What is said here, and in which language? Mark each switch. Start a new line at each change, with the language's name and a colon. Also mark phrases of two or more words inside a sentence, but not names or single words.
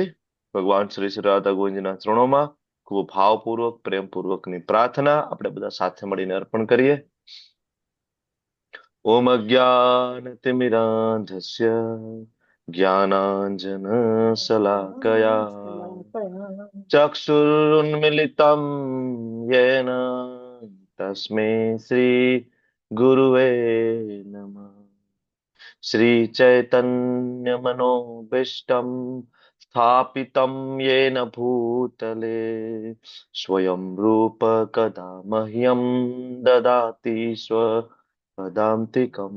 Gujarati: ભગવાન શ્રી શ્રી રાધા ગોવિંદના ચરણોમાં ખૂબ ભાવપૂર્વક પ્રેમપૂર્વકની પ્રાર્થના આપણે બધા સાથે મળીને અર્પણ કરીએ.
Sanskrit: ઓમ અજ્ઞાનતિમિરાંધસ્ય જ્ઞાનાંજન શલાકયા ચક્ષુરુન્મિલિतं येन तस्मै श्री गुरुवे नमः. श्री चैतन्य मनोभीष्टं स्थापितं येन भूतले स्वयं रूप कदा मह्यं ददाति स्वपदान्तिकम्.